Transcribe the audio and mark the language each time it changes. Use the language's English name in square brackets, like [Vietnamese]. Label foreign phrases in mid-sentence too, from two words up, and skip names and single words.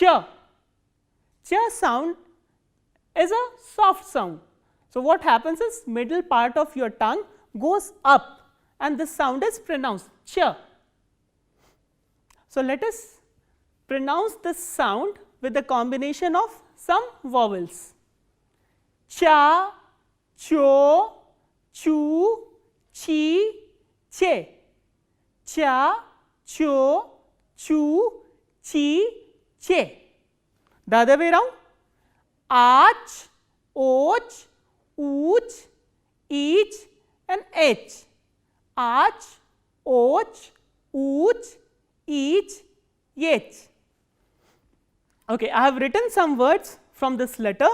[English] Ch sound is a soft sound. So, what happens is middle part of your tongue goes up and this sound is pronounced ch. So, let us pronounce this sound with the combination of some vowels. cha, cho, chu, chi, che. Cha, cho, chu, chi, che. The other way around, ach, och, ooch, each and h. Ach, och, ooch, each, h. Okay, I have written some words from this letter.